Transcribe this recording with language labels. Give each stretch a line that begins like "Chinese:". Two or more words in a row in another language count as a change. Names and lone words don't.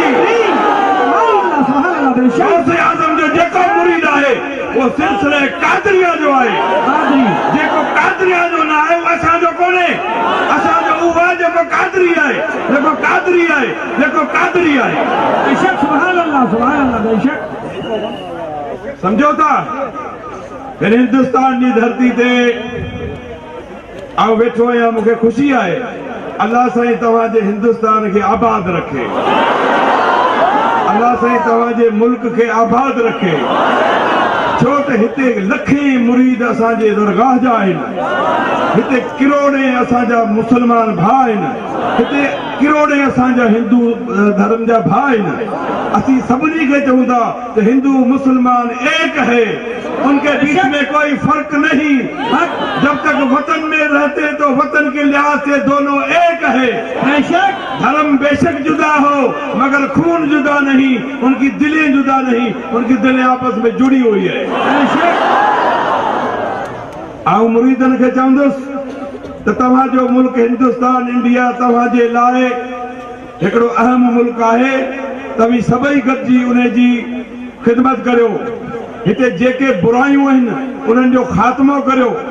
Sindhi: सुभान अल्लाह। बेशक गौसे आज़म जो जेको मुरीद आहे वो सिलसिले कादरिया जो आहे। कादरी जेको कादरिया जो न आहे उहो असांजो कोन्हे। असांजो उहो आहे जेको कादरी आहे, जेको कादरी आहे, जेको कादरी आहे। बेशक सुभान अल्लाह। सुभान अल्लाह। बेशक समझो था? फिर हिंदुस्तान की धरती ते आउं वेठो आहियां, मूंखे ख़ुशी आहे। अल्लाह साईं तव्हांजे हिंदुस्तान खे आबाद रखे। अल्लाह साईं तव्हांजे मुल्क खे आबाद रखे। छो त हिते लखे मुरीद असांजे दरगाह जा आहिनि। हिते किरोड़े असांजा मुसलमान भाउ आहिनि। हिते किरोड़े असांजा हिंदू धर्म जा भाउ आहिनि। असीं सभिनी खे चऊं था त
Hindi: हिंदू मुसलमान एक है, उनके बीच में कोई फर्क नहीं। जब तक वतन में रहते तो वतन के लिहाज से दोनों एक है। बेशक धर्म बेशक जुदा हो मगर खून जुदा नहीं, उनकी दिलें जुदा नहीं, उनकी दिलें आपस में जुड़ी हुई है।
Sindhi: आउं मुरीदन खे चवंदुसि त तव्हांजो मुल्क हिंदुस्तान इंडिया तव्हांजे लाइ हिकिड़ो अहम मुल्क आहे। तव्हीं सभई गॾिजी उन जी ख़िदमत करियो। हिते जेके बुरायूं आहिनि उन्हनि जो ख़ात्मो करियो।